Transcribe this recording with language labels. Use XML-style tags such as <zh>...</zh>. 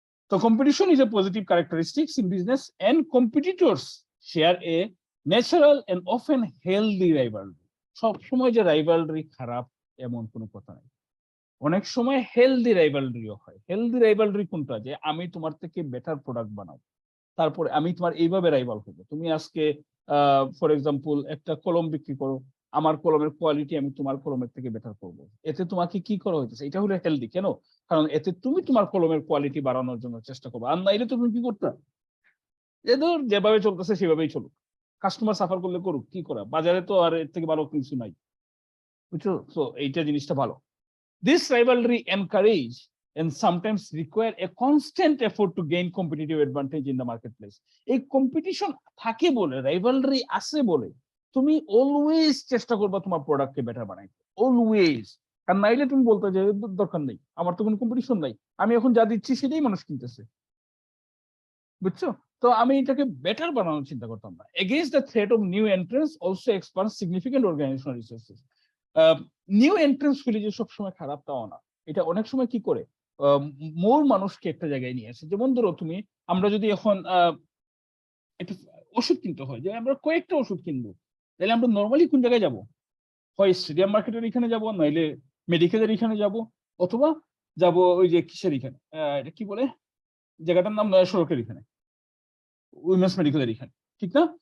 <en>So competition is a positive characteristics in business, and competitors share a natural and often healthy rivalry.</en> <bn>সব সময় যে rivalry খারাপ এমন কোনো কথা নাই, অনেক সময় হেলদি রাইভালরিও হয়। হেলদি রাইভালরি কোনটা? যে আমি তোমার থেকে বেটার প্রোডাক্ট বানাবো, তারপরে আমি তোমার এইভাবে রাইভাল হবো। তুমি আজকে</bn> <en>for example</en> <bn>একটা কলম বিক্রি করো, আমার কলমের কোয়ালিটি আমি তোমার কলমের থেকে বেটার করবো, এতে তোমাকে কি করা হইতেছে? এটা হলো হেলদি। কেন? কারণ এতে তুমি তোমার কলমের কোয়ালিটি বাড়ানোর জন্য চেষ্টা করবে। আর নাইলে তুমি কি করতে, যে ধর যেভাবে চলতেছে সেভাবেই চলুক, কাস্টমার সাফার করলে করুক, কি করা, বাজারে তো আর এর থেকে ভালো কিছু নাই, বুঝছো? তো এইটা জিনিসটা ভালো।</bn> <en>This rivalry encourage and sometimes require a constant effort to gain competitive advantage in the marketplace.</en> <bn>এই কম্পিটিশন থাকে বলে, রাইভালরি আছে বলে তুমি অলওয়েজ চেষ্টা করবা তোমার প্রোডাক্টকে বেটার বানাইতে, অলওয়েজ। আর নাইলে তুমি বলতে যে দরকার নেই, আমার তো কোনো কম্পিটিশন নাই, আমি এখন যা দিচ্ছি সেটাই মানুষ কিনতেছে, বুঝছো? তো আমি এটাকে বেটার বানানোর চিন্তা করতাম না।</bn> <en>Against the threat of new entrants also expands significant organizational resources.</en> <bn>New entrance গুলি যে সবসময় খারাপ তাও না, এটা অনেক সময় কি করে মোর মানুষকে একটা জায়গায় নিয়ে আসে। যেমন ধরো তুমি, আমরা যদি এখন একটা ওষুধ কিনতে হয়, যে আমরা কয়েকটা ওষুধ কিনবো, তাহলে আমরা নর্মালি কোন জায়গায় যাব? হয় স্টেডিয়াম মার্কেটের এখানে যাব, নইলে মেডিকেলের এখানে যাব, অথবা যাব ওই যে কিসের এখানে, এটা কি বলে জায়গাটার নাম, সড়কের এখানে, উইমেন্স মেডিকেলের এখানে, ঠিক না?</bn>